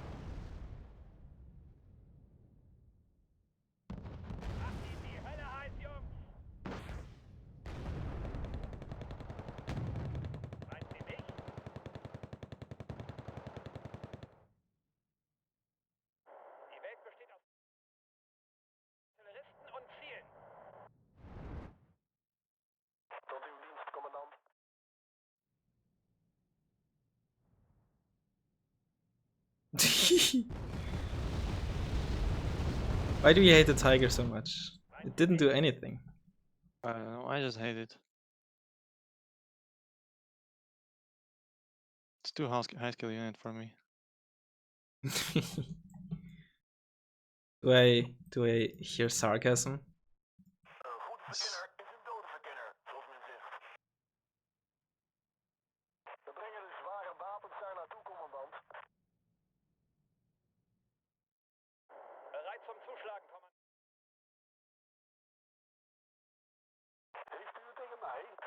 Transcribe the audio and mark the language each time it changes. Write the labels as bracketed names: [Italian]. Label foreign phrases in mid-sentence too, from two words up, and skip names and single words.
[German] Macht Ihnen die Hölle heiß, Jungs! Meinen Sie mich? Die Welt besteht aus Artilleristen und Zielen. [Dutch] Tot uw dienst, commandant. [English] Why do you hate the tiger so much? It didn't do anything. I don't know, I just hate it. It's too high skill unit for me. Do I hear sarcasm? [Dutch] Goede verkenner is een dode verkenner, zoals men zegt. We brengen de zware wapens daar naartoe, commandant. [German] Bereit zum Zuschlagen, Kommandant. [Dutch] Heeft u het tegen mij?